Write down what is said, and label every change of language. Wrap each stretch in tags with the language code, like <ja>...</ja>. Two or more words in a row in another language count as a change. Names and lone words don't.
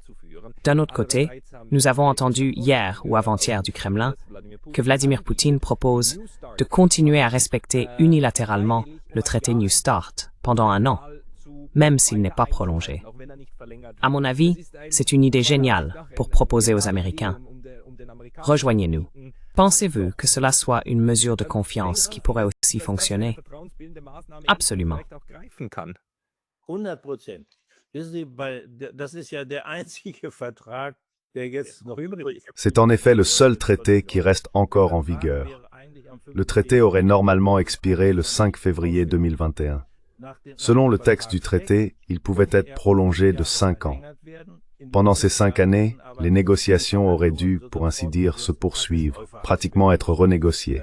<fr>D'un autre côté, nous avons entendu hier ou avant-hier du Kremlin que Vladimir Poutine propose de continuer à respecter unilatéralement le traité New START pendant 1 an, même s'il n'est pas prolongé. À mon avis, c'est une idée géniale pour proposer aux Américains. Rejoignez-nous. Pensez-vous que cela soit une mesure de confiance qui pourrait aussi fonctionner? Absolument. 100%.</fr> <de>Wissen Sie, das ist ja der einzige Vertrag, der jetzt noch übrig ist.</de> <fr>C'est en effet le seul traité qui reste encore en vigueur. Le traité aurait normalement expiré le 5 février 2021. Selon le texte du traité, il pouvait être prolongé de 5 ans. Pendant ces 5 années, les négociations auraient dû, pour ainsi dire, se poursuivre, pratiquement être renégociées.</fr>